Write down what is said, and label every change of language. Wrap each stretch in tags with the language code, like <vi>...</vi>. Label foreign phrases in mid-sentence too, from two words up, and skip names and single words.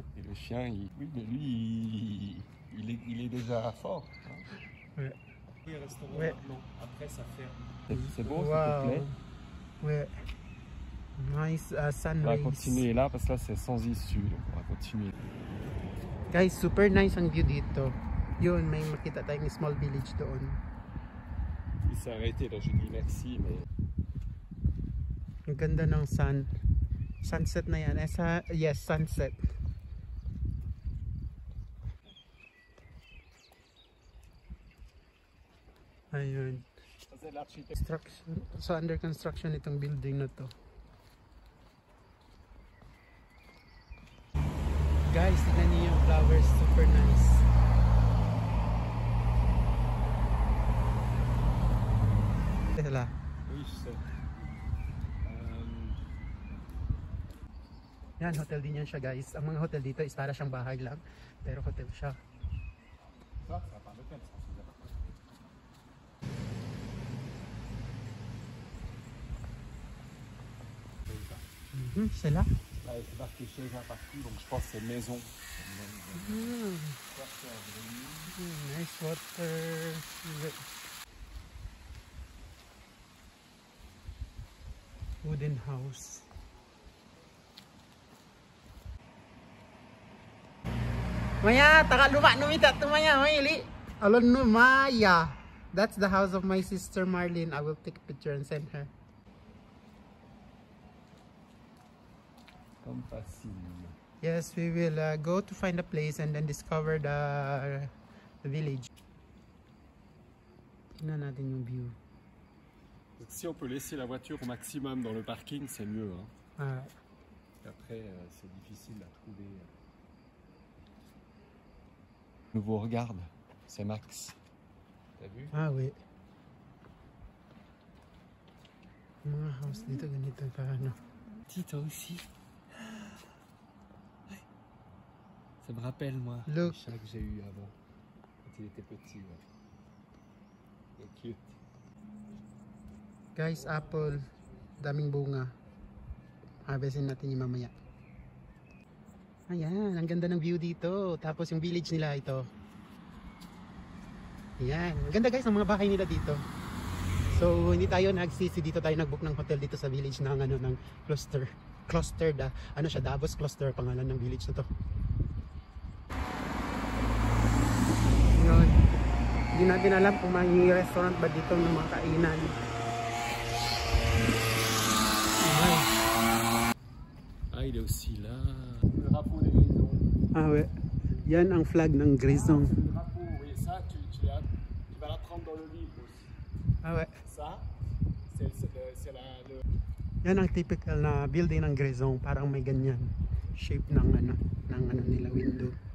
<fr>Et le chien, oui, mais lui, il est déjà fort. Hein. Ouais. Ouais. Après, ça ferme. C'est beau, ça te Wow. plaît?</fr> <en>Ouais. Nice sun</en> <fr>On va</fr> <en>rays.</en> <fr>continuer là parce que là, c'est sans issue. Donc on va continuer.</fr> <tl>Guys,</tl> <en>super nice</en> <tl>ang view dito. Yun, may makita tayong</tl> <en>small village</en> <tl>doon.</tl> <fr>Il s'est arrêté, là, j'ai dit merci, mais...</fr> <tl>Ang ganda ng sun. Sunset na yan.</tl> <en>Yes, sunset. Ayun. Construction.</en> <tl>So</tl> <en>under construction</en> <tl>itong building na to. Guys, tignan niyo yung flowers.</tl> <en>Super nice. Sila.</en> <fr>Oui, je sais.</fr> <tl>Yan, hotel din yan siya guys. Ang mga hotel dito is para siyang bahay lang. Pero hotel siya.</tl> <fr>Ça, ça part d'hôtel, ça, c'est bien.</fr> <tl>Sila?</tl> <fr>Là, c'est marqué chez un partout, donc je pense que c'est maison.</fr> <en>Nice water. Wooden house. Maya, taka luma numita to Maya, Mayli. Alon no Maya. That's the house of my sister Marlene. I will take a picture and send her.</en> <fr>Comme facile.</fr> <en>Yes, we will go to find a place and then discover the village.</en> <tl>Tingnan natin yung view.</tl> <fr>Si on peut laisser la voiture au maximum dans le parking, c'est mieux. Hein. Après, c'est difficile à trouver. Je vous regarde, c'est Max. T'as vu? Ah oui.</fr> <tl>Mga house dito ganito pa ano.</tl> <fr>Toi aussi. Ça me rappelle moi</fr> <en>Look.</en> <fr>le chat que j'ai eu avant, quand il était petit. Ouais. C'est cute.</fr> <tl>Guys, apple. Daming bunga. Harvestin natin yung mamaya. Ayan, ang ganda ng view dito. Tapos yung village nila ito. Ayan, ang ganda guys ng mga bahay nila dito. So hindi tayo nagsisi dito, tayo nagbook ng hotel dito sa village ng ano ng Cluster ano siya, Davos Cluster pangalan ng village na to. Yun. Hindi natin alam kung may restaurant ba dito ng mga kainan.</tl> <fr>Ah, il est aussi là. Le drapeau des Grisons. Ah ouais.</fr> <tl>Yan ang flag ng Grisons.</tl> <fr>Le drapeau, oui, ça tu vas l'apprendre dans le livre aussi. Ah ouais. Ça, c'est le...</fr> <tl>Yan ang typical na building ng Grisons, parang may ganyan shape ng ano nila window.</tl>